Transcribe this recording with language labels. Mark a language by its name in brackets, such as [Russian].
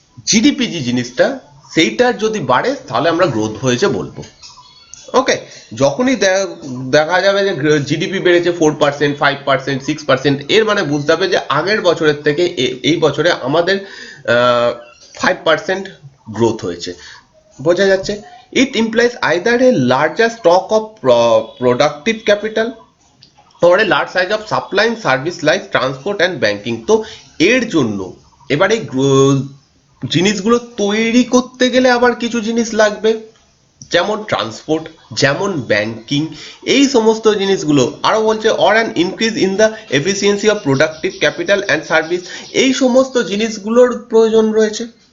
[Bangla] GDP যে জিনিসটা, সেইটার যদি বাড়ে তাহলে আমরা গ্রোথ হয়েছে বলবো। ওকে, যখনই দেখা যাবে যে জিডিপি বেড়েছে 4%, 5%, 6%, এর মানে বুঝতে হবে যে আগের বছরের থেকে এই বছরে আমাদের 5% গ্রোথ হয়েছে। বোঝা যাচ্ছে? [English] It implies either a larger stock of productive capital or a large size of supplying service like transport and banking। [Bangla] তো এর জন্য এবারে জিনিসগুলো তৈরি করতে গেলে আবার কিছু জিনিস লাগবে, যেমন ট্রান্সপোর্ট, যেমন ব্যাংকিং, এই সমস্ত জিনিসগুলো। আরো বলছে [English] or an increase in the efficiency of productive capital and service, [Bangla] এই সমস্ত জিনিসগুলোর প্রয়োজন রয়েছে।